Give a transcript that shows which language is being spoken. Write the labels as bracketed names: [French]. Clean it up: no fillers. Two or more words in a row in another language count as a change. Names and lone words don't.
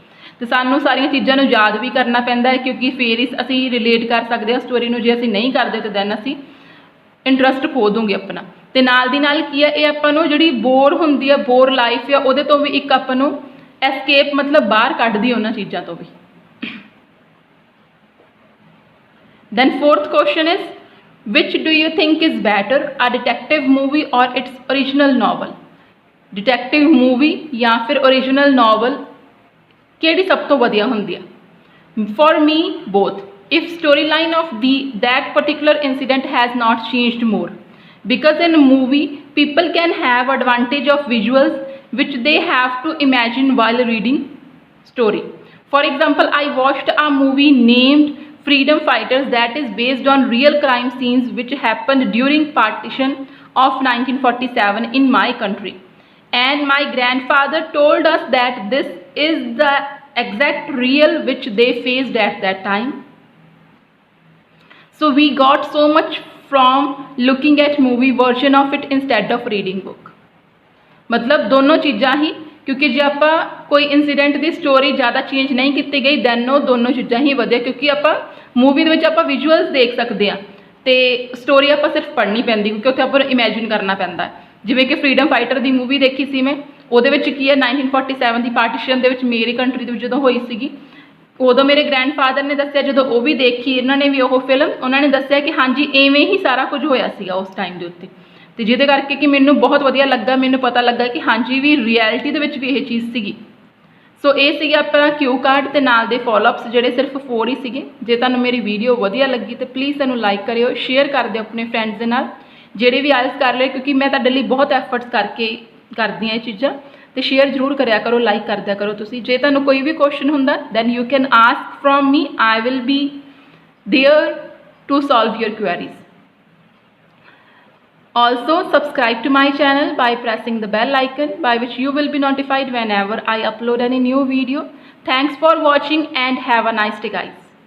[Punjabi] ਤੋ ਸਾਨੂੰ ਸਾਰੀਆਂ ਚੀਜ਼ਾਂ ਨੂੰ ਯਾਦ ਭੀ ਕਰਨਾ ਪੈਂਦਾ ਹੈ ਕਿਉਂਕਿ ਫਿਰ ਹੀ ਅਸੀਂ ਰਿਲੇਟ ਕਰ ਸਕਤੇ ਹੈਂ ਸਟੋਰੀ ਨੂੰ, ਜੇ ਅਸੀਂ ਨਹੀਂ ਕਰਤੇ ਤੋ ਦੈਨ ਅਸੀਂ ਇੰਟਰਸਟ ਖੋ ਦੂੰਗੇ ਅਪਣਾ। ਤੋ ਨਾਲ ਦੀ ਨਾਲ ਕੀ ਹੈ ਯੇ ਆਪਾਂ ਨੂੰ ਜਿਹੜੀ ਬੋਰ ਹੁੰਦੀ ਹੈ, [English] bore life [Punjabi] ਹੈ ਉਹਦੇ ਤੋਂ ਭੀ ਏਕ ਆਪਾਂ ਨੂੰ ਏਸਕੇਪ ਮਤਲਬ ਬਾਹਰ ਕੱਢਦੀ ਉਨ੍ਹਾਂ ਚੀਜ਼ਾਂ ਤੋਂ ਭੀ। [English] Then fourth question is, which do you think is better, a detective movie or its original novel? Detective movie [Punjabi] ਯਾ ਫਿਰ [English] original novel [Punjabi] ਕਿਹੜੀ ਸਭ ਤੋਂ ਵਧੀਆ ਹੁੰਦੀ ਹੈ? [English] For me, both. If storyline of that particular incident has not changed more, because in a movie people can have advantage of visuals which they have to imagine while reading story. For example, I watched a movie named Freedom Fighters that is based on real crime scenes which happened during partition of 1947 in my country, and my grandfather told us that this is the exact real which they faced at that time. So we got so much from looking at movie version of it instead of reading book. [Punjabi] ਮਤਲਬ ਦੋਨੋਂ ਚੀਜ਼ਾਂ ਹੀ, ਕਿਉਂਕਿ ਜੇ ਆਪ ਕੋਈ ਇੰਸੀਡੈਂਟ ਕੀ ਸਟੋਰੀ ਜ਼ਿਆਦਾ ਚੇਂਜ ਨਹੀਂ ਕੀ ਗਈ ਦੈਨ ਵੋ ਦੋਨੋਂ ਚੀਜ਼ਾਂ ਹੀ ਵਧੀਆ, ਕਿਉਂਕਿ ਆਪ ਮੂਵੀ ਦੇ ਵਿੱਚ ਆਪ ਵਿਜ਼ੂਅਲਸ ਦੇਖ ਸਕਤੇ ਹੈਂ ਤੋ ਸਟੋਰੀ ਆਪ ਸਿਰਫ਼ ਪੜ੍ਹਨੀ ਪੈਂਦੀ ਕਿਉਂਕਿ ਉੱਥੇ ਆਪ ਇਮੇਜਿਨ ਕਰਨਾ ਪੈਂਦਾ ਹੈ। ਜਿਵੇਂ ਕਿ ਫ੍ਰੀਡਮ ਫਾਈਟਰ ਕੀ ਮੂਵੀ ਦੇਖੀ ਸੀ ਮੈਂ, ਉਹਦੇ ਵਿੱਚ ਕੀ ਹੈ 1947 ਦੀ ਪਾਰਟੀਸ਼ਨ ਦੇ ਵਿੱਚ ਮੇਰੀ ਕੰਟਰੀ ਦੇ ਵਿੱਚ ਜਦੋਂ ਹੋਈ ਸੀਗੀ, ਉਦੋਂ ਮੇਰੇ ਗ੍ਰੈਂਡਫਾਦਰ ਨੇ ਦੱਸਿਆ, ਜਦੋਂ ਉਹ ਵੀ ਦੇਖੀ ਇਹਨਾਂ ਨੇ ਵੀ ਉਹ ਫਿਲਮ, ਉਹਨਾਂ ਨੇ ਦੱਸਿਆ ਕਿ ਹਾਂਜੀ ਇਵੇਂ ਹੀ ਸਾਰਾ ਕੁਝ ਹੋਇਆ ਸੀਗਾ ਉਸ ਟਾਈਮ ਦੇ ਉੱਤੇ। ਤੇ ਜਿਹਦੇ ਕਰਕੇ ਕਿ ਮੈਨੂੰ ਬਹੁਤ ਵਧੀਆ ਲੱਗਾ, ਮੈਨੂੰ ਪਤਾ ਲੱਗਾ ਕਿ ਹਾਂਜੀ ਵੀ ਰਿਐਲਿਟੀ ਦੇ ਵਿੱਚ ਵੀ ਇਹ ਚੀਜ਼ ਸੀਗੀ। ਸੋ ਇਹ ਸੀਗਾ ਆਪਣਾ [English] cue card [Punjabi] ਤੇ ਨਾਲ ਦੇ ਫੋਲੋਅਪਸ ਜਿਹੜੇ ਸਿਰਫ 4 ਹੀ ਸੀਗੇ। ਜੇ ਤੁਹਾਨੂੰ ਮੇਰੀ ਵੀਡੀਓ ਵਧੀਆ ਲੱਗੀ ਤੇ ਪਲੀਜ਼ ਇਹਨੂੰ ਲਾਈਕ ਕਰਿਓ, ਸ਼ੇਅਰ ਕਰ ਦਿਓ ਆਪਣੇ ਫਰੈਂਡਸ ਦੇ ਨਾਲ ਜਿਹੜੇ ਵੀ ਆਇਲਸ ਕਰ ਲਏ, ਕਿਉਂਕਿ ਮੈਂ ਤੁਹਾਡੇ ਲਈ ਬਹੁਤ ਐਫਰਟਸ ਕਰਕੇ ਕਰਦੀ ਹਾਂ ਇਹ ਚੀਜ਼ਾਂ। ਤੇ ਸ਼ੇਅਰ ਜ਼ਰੂਰ ਕਰਿਆ ਕਰੋ, ਲਾਈਕ ਕਰ ਦਿਆ ਕਰੋ ਤੁਸੀਂ। ਜੇ ਤੁਹਾਨੂੰ ਕੋਈ ਵੀ ਕੁਐਸਚਨ ਹੁੰਦਾ [English] then you can ask from me, I will be there to solve your queries. Also subscribe to my channel by pressing the bell icon, by which you will be notified whenever I upload any new video. Thanks for watching and have a nice day guys.